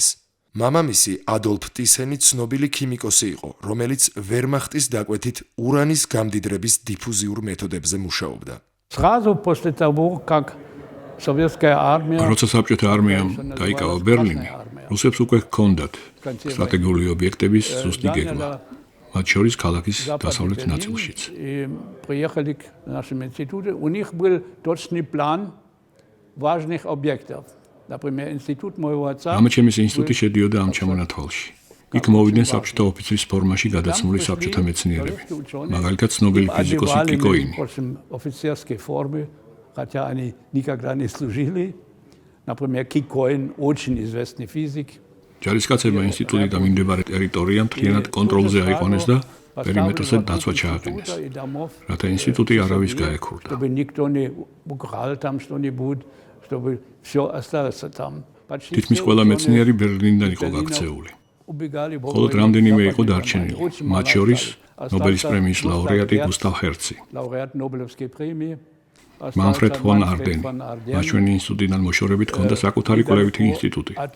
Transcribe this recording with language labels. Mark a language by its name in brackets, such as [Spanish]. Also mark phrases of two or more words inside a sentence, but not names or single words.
[Georgian] მამამისი ადოლფ ტისენი ცნობილი ქიმიკოსი იყო, რომელიც ვერმახტის დაკვეთით ურანის გამდიდრების დიფუზიურ მეთოდებზე მუშაობდა. როცა საბჭოთა არმიამ დაიკავა ბერლინი, რუსებს უკვე ჰქონდათ სტრატეგიული ობიექტების ზუსტი გეგმა, მათ შორის ქალაქის დასავლეთ ნაწილშიც. [Russian] Приехали к нашему институту, у них был точный план важных объектов. Например, институт моего отца. [Georgian] ამაჩემის ინსტიტუტი შედიოდა ამ ჩამონათვალში. იქ მოვიდნენ საბჭოთა ოფიცრის ფორმაში გადაცმული საბჭოთა მეცნიერები, მაგალითად ცნობილი ფიზიკოსი კიკოინი. [Russian] Офицерской форме, хотя они никогда не служили. Например, Кикоин очень известный физик. [Georgian] ჯარისკაცებმა ინსტიტუტი და მიმდებარე ტერიტორია მთლიანად კონტროლზე აიყვანეს და პერიმეტრზე დაცვა ჩააყენეს, რათა ინსტიტუტი არავის გაექურდა. [Russian] Чтобы никто не украл там что-нибудь, чтобы все осталось там. [Georgian] თითქმის ყველა მეცნიერი ბერლინიდან იყო გაქცეული. მხოლოდ რამდენიმე იყო დარჩენილი, მათ შორის ნობელის პრემიის ლაურეატი გუსტავ ჰერცი, მანფრედ ფონ ардენი. მაჩვენი ინსტიტუტიდან მოშორებით ჰქონდა საკუთარი კვლევითი ინსტიტუტი.